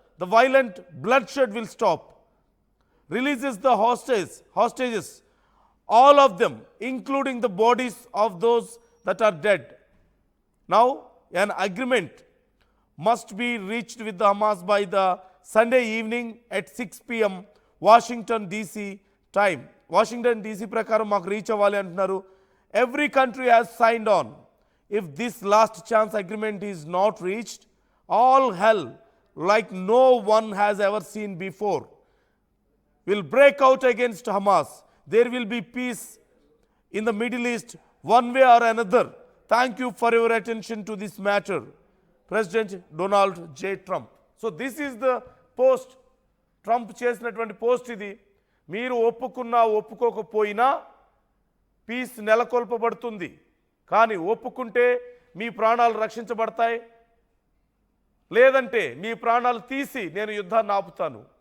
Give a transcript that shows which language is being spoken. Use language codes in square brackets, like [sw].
[en] The violent bloodshed will stop. Releases the hostages, all of them, including the bodies of those that are dead. Now, an agreement must be reached with the Hamas by the Sunday evening at 6 p.m. Washington DC time. [te] Washington DC ప్రకారం మాకు reach అవ్వాలి అంటున్నారు. [en] Every country has signed on. If this last chance agreement is not reached, all hell like no one has ever seen before will break out against Hamas. There will be peace in the Middle East one way or another. Thank you for your attention to this matter. President Donald J. Trump. So this is the post. [te] Trump చేసినటువంటి post ఇది. మీరు ఒప్పుకున్నా ఒప్పుకోకపోయినా piece నెలకొల్పబడుతుంది. కానీ ఒప్పుకుంటే మీ ప్రాణాలు రక్షించబడతాయి, లేదంటే మీ ప్రాణాలు తీసి నేను యుద్ధాన్ని ఆపుతాను.